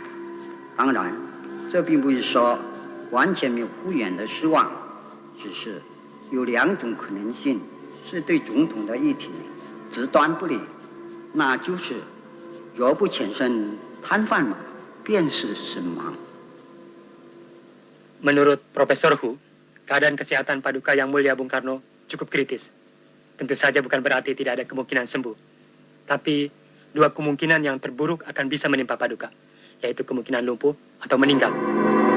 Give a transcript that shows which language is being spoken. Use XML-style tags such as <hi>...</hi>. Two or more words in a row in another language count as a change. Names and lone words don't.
<zh>当然，这并不是说完全没有复原的希望，只是有2种可能性是对总统的议题极端不利，那就是若不全身瘫痪嘛，便是身亡。</zh> <id>Menurut Profesor Hu, keadaan kesehatan Paduka Yang Mulia Bung Karno cukup kritis. Tentu saja bukan berarti tidak ada kemungkinan sembuh. Tapi dua kemungkinan yang terburuk akan bisa menimpa Paduka, yaitu kemungkinan lumpuh atau meninggal.</id>